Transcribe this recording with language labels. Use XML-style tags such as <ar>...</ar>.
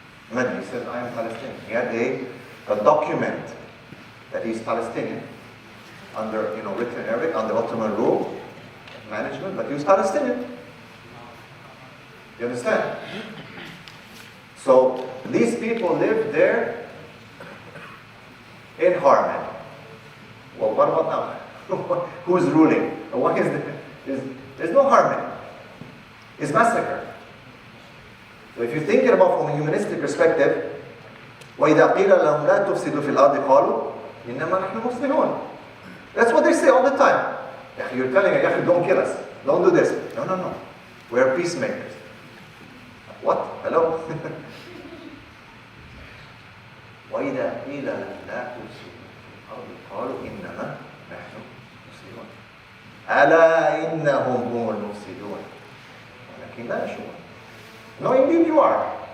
<en>He says, I am Palestinian. He had a document that he's Palestinian under, written in Arabic, under Ottoman rule, management, but he was Palestinian. You understand? So these people lived there in harmony. Well, what about now? Who's ruling? What is there's no harmony. It's massacre. So if you're thinking about from a humanistic perspective,</en> <ar>وَإِذَا قِيلَ لَهُمْ لَا تُفْسِدُوا فِي الْأَرْضِ قَالُوا إِنَّمَا نَحْنُ مُصْلِحُونَ.</ar> <en>That's what they say all the time. You're telling me, don't kill us. Don't do this. No. We're peacemakers. What? Hello?</en> <ar>وَإِذَا قِيلَ لَهُمْ لَا تُفْسِدُوا فِي الْأَرْضِ قَالُوا إِنَّمَا نَحْنُ مُصْلِحُونَ أَلَا إِنَّهُمْ هُمُ الْمُفْسِدُونَ وَلَكِنْ لَا يَشْعُرُونَ.</ar> <en>No, indeed you are.</en>